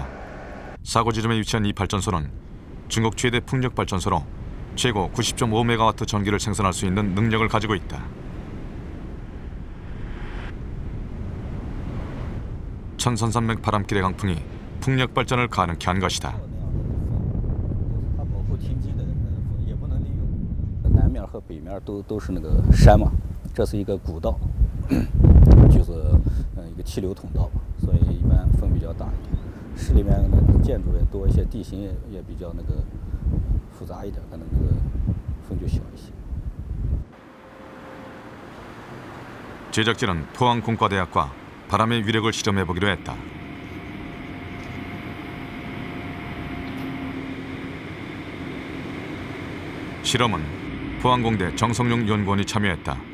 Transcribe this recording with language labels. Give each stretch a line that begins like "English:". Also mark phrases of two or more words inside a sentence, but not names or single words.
Korean: 사고 지점에 위치한 이 발전소는 중국 최대 풍력 발전소로 최고 90.5메가와트 전기를 생산할 수 있는 능력을 가지고 있다. 1300 바람길의 강풍이 풍력 발전을 가능케 한 것이다.
Chinese: 南面和北面都是那个山嘛，这是一个古道，就是一个气流通道，所以一般风比较大一点。市里面的建筑也多一些，地形也比较那个复杂一点，可能那个风就小一些。
Korean: 제작진은 포항공과대학과 바람의 위력을 실험해보기로 했다. 실험은 포항공대 정성용 연구원이 참여했다.